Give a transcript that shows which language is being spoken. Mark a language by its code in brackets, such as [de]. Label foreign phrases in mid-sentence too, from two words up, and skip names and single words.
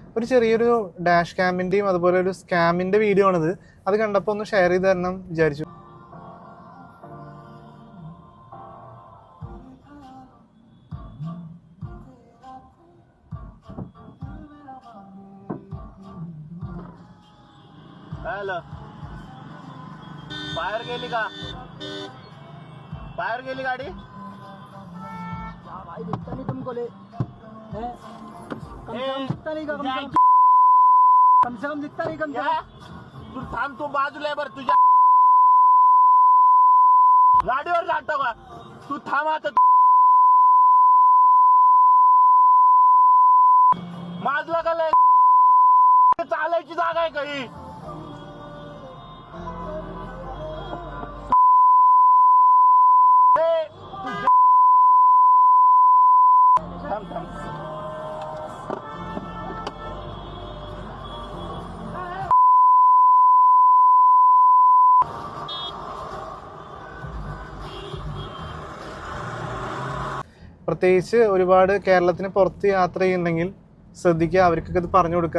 [ml] ഒരു ചെറിയൊരു ഡാഷ് ക്യാമിൻ്റെയും അതുപോലെ ഒരു സ്കാമിൻ്റെ വീഡിയോ ആണിത്. അത് കണ്ടപ്പോൾ ഒന്ന് ഷെയർ ചെയ്ത് തരണം വിചാരിച്ചു. [mr] हॅलो, बाहेर गेली का? बाहेर गेली गाडी? [hi] भाई दिखता नहीं तुमको ले हैं? कम से कम दिखता नहीं का? कम से कम दिखता नहीं? कम से कम [mr] तू थांब, तू बाजूला बर. तुझ्या गाडीवर जातो का तू? थांब आता. माझला का लय चालायची जागा आहे काही? थांब थांब. [ml] പ്രത്യേകിച്ച് ഒരുപാട് കേരളത്തിന് പുറത്ത് യാത്ര ചെയ്യുന്നുണ്ടെങ്കിൽ ശ്രദ്ധിക്കുക, അവർക്കൊക്കെ ഇത് പറഞ്ഞു കൊടുക്കുക.